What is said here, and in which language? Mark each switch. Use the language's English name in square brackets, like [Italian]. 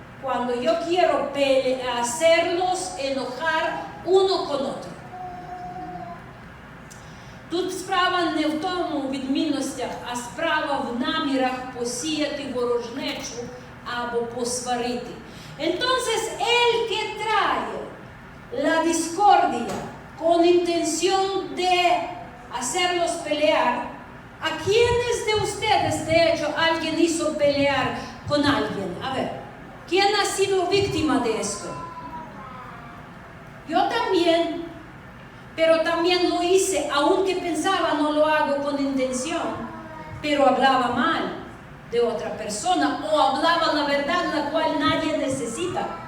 [Spanish] Cuando yo quiero hacerlos enojar uno con otro. [Ukrainian] Тут справа не в тому відмінностях, а справа в намірах посіяти ворожнечу або посварити. [Spanish] Entonces, el que trae la discordia con intención de hacerlos pelear, ¿a quiénes de ustedes, de hecho, alguien hizo pelear con alguien? A ver, ¿quién ha sido víctima de esto? Yo también, pero también lo hice, aunque pensaba no lo hago con intención, pero hablaba mal de otra persona o hablaba la verdad la cual nadie necesita.